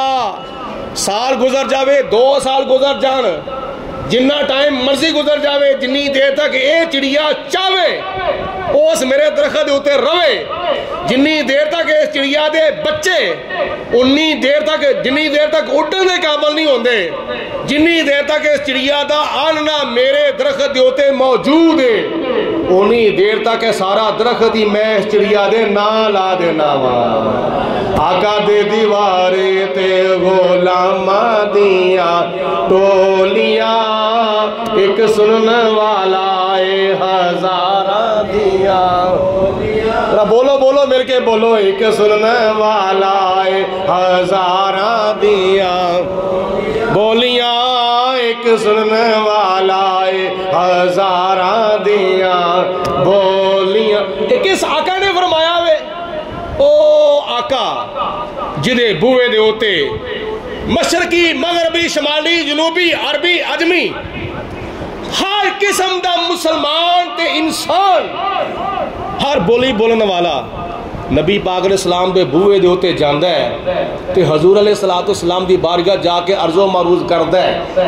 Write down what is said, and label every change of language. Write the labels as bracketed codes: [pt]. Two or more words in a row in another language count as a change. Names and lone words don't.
[pa] سال گزر جاوے، 2 سال گزر جان، جنہ ٹائم مرضی گزر جاوے، جنی دیر تک اے چڑیا چاہے اس میرے درخت ہوتے روے، جنی دیر تک اس چڑیا دے بچے انی دیر تک جنی دیر تک اڈن دے قابل نہیں ہوندے، جنی دیر تک اس چڑیا دا آننا میرے درخت ہوتے موجود ہے، انی دیر تک سارا درخت ہی میں اس چڑیا دے نا لا دینا وا. آقا دے دیوارے تے غلامہ دیاں ٹولیاں ایک سنن والا اے ہزاراں دیاں. بولو بولو مل کے بولو، ایک سنن والا اے ہزاراں دیاں بولیاں، ایک سنن والا اے ہزاراں دیاں بولیاں. کس آقا نے فرمایا وے؟ او آقا جدے بوئے دے ہوتے مشرقی مغربی شمالی جنوبی عربی عجمی ہر قسم دا مسلمان تے انسان ہر بولی بولن والا نبی پاک [ar] علیہ السلام [pa] دے بوئے دے ہوتے جاندہ ہے تے حضور [ar] علیہ السلام [pa] دی بارگاہ جا کے عرض و معروض کردہ ہے.